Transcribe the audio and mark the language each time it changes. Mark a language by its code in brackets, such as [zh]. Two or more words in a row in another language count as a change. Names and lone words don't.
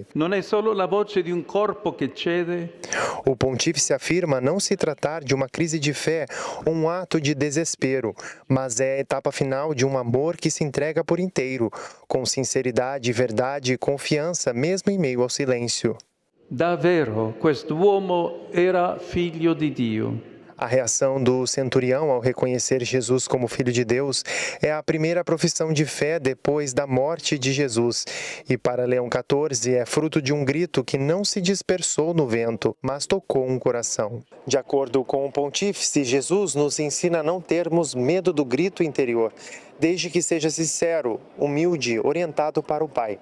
[pt] Não é só a voz de um corpo que cede. O pontífice afirma não se tratar de uma crise de fé ou um ato de desespero, mas é a etapa final de um amor que se entrega por inteiro, com sinceridade, verdade e confiança, mesmo em meio ao silêncio. [it] Davvero, quest'uomo era figlio di Dio. [pt] A reação do centurião ao reconhecer Jesus como Filho de Deus é a primeira profissão de fé depois da morte de Jesus. E para Leão XIV é fruto de um grito que não se dispersou no vento, mas tocou um coração. De acordo com o pontífice, Jesus nos ensina a não termos medo do grito interior, desde que seja sincero, humilde, orientado para o Pai.